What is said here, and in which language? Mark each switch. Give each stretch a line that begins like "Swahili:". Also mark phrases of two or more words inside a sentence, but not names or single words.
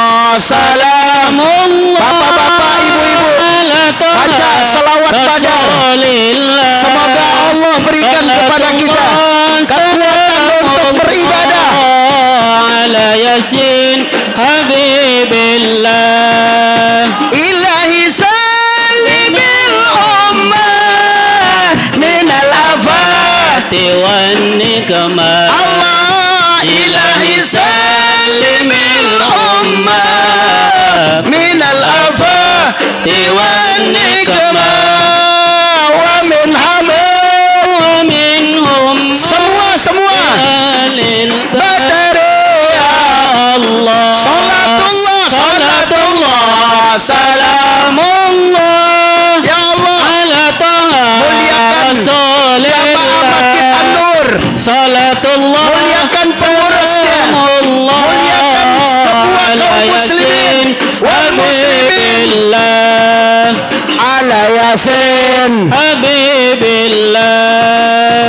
Arabic: salamullah.
Indonesian: Bapak-bapak, ibu-ibu, baca selawat pada. Semoga Allah berikan kepada kita kekuatan untuk beribadah.
Arabic: على ياسين حبيب الله. إلهي سلم الأمة من الآفات والنقمة. الله إلهي سلم الأمة من الآفات والنقمة ومن ومنهم
Indonesian: semua badari ya
Arabic: Allah. صلاة الله سلام الله يا الله على طه
Indonesian: muliakan jamaah Masjid An-Nur,
Arabic: Salatullah
Indonesian: muliakan pengurusnya, muliakan semua kaum
Arabic: المسلمين والمسلمين. على ياسين Habibillah.